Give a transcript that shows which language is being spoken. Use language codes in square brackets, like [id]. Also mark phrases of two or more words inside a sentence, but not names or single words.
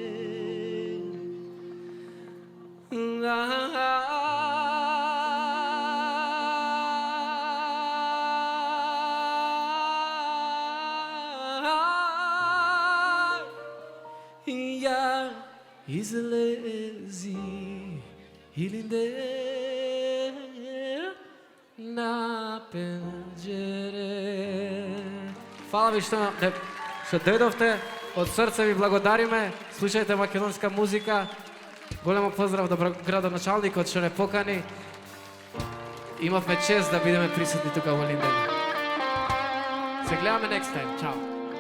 [mk] Ја излези, Илинден, на пенџере. Хвала ви што дојдовте, од срца ви благодариме, слушајте македонска музика. Големо поздрав до градоначалникот што не покани. Имавме чест да бидеме присутни тука во Илинден. Се гледаме [en] next time. [mk] Чао.